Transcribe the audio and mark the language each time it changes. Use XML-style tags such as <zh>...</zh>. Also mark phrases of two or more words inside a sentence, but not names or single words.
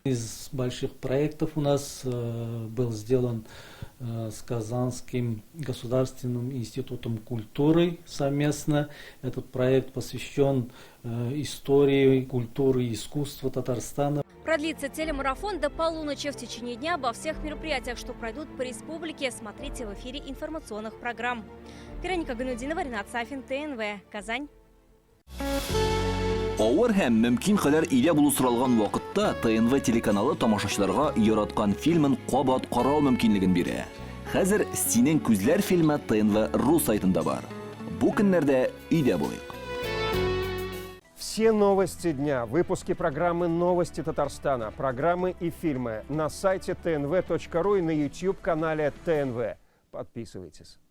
<ru>Из больших проектов у нас был сделан с Казанским государственным институтом культуры совместно. Этот проект посвящен истории, культуры и искусству Татарстана. Продлится телемарафон до полуночи. В течение дня обо всех мероприятиях, что пройдут по республике, смотрите в эфире информационных программ. Вероника Ганудинова, Ринат Сафин, ТНВ, Казань.</ru> <tt>Авыр һәм мөмкин кадәр илә булу соралган вакытта ТНВ телеканалы тамашачыларга яраткан фильмын кабат карау мөмкинлеген бирә. Хәзер «Синең күзләр» фильмы ТНВ.ру сайтында бар. Бу көннәрдә өйдә булыйк.</tt> <ru>Все новости дня, выпуски программы «Новости Татарстана», программы и фильмы на сайте tnv.ru и на YouTube-канале ТНВ. Подписывайтесь.</ru>